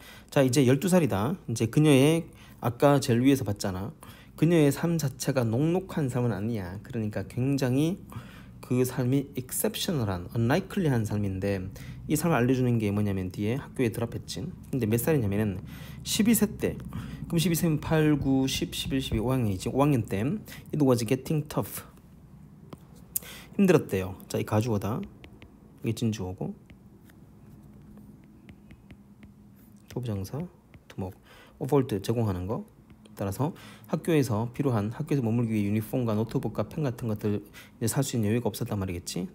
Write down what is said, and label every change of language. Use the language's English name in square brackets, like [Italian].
[Korean] 자, 이제 12살이다. 이제 그녀의 아까 제일 위에서 봤잖아. 그녀의 삶 자체가 녹록한 삶은 아니야. 그러니까 굉장히 그 삶이 exceptional한, unlikely한 삶인데 이 삶을 알려주는 게 뭐냐면 뒤에 학교에 드랍했지. 근데 몇 살이냐면은 12세 때. 그럼 12세면 8, 9, 10, 11, 12, 5학년이지. 5학년 때 [English] it was getting tough. [Korean] 힘들었대요. 자, 이 가주어다. 이게 진주어고 초부정사 두목. 어폴드 제공하는 거. 따라서 학교에서 머물기 위해 유니폼과 노트북과 펜 같은 것들 살 수 있는 여유가 없었단 말이겠지.